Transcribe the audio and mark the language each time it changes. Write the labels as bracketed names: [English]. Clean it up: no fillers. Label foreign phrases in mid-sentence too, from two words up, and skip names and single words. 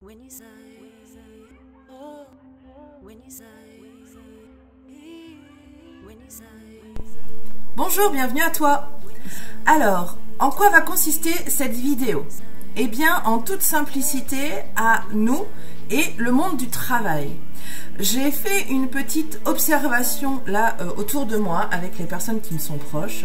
[English] When you say, oh, when you say, when you say. [French] Bonjour, bienvenue à toi. Alors, en quoi va consister cette vidéo? Eh bien, en toute simplicité, à nous et le monde du travail. J'ai fait une petite observation là autour de moi avec les personnes qui me sont proches.